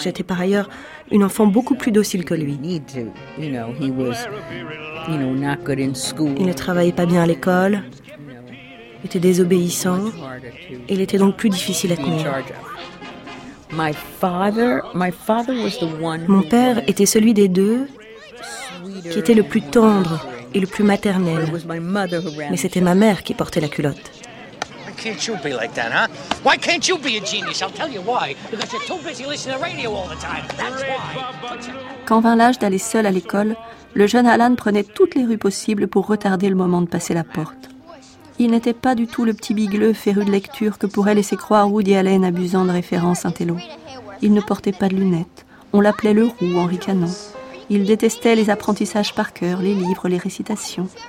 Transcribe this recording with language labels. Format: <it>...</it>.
<fr>J'étais par ailleurs une enfant beaucoup plus docile que lui. Il ne travaillait pas bien à l'école, était désobéissant, et il était donc plus difficile à tenir. Mon père était celui des deux qui était le plus tendre et le plus maternel. Mais c'était ma mère qui portait la culotte.</fr> <en>Can't you be like that, huh? Why can't you be a genius? I'll tell you why. Because you're too busy listening to the radio all the time. That's why.</en> <fr>Quand vint l'âge d'aller seul à l'école, le jeune Alan prenait toutes les rues possibles pour retarder le moment de passer la porte. Il n'était pas du tout le petit bigleux féru de lecture que pourrait laisser croire Woody Allen abusant de références intello. Il ne portait pas de lunettes. On l'appelait le roux en ricanant. Il détestait les apprentissages par cœur, les livres, les récitations.</fr>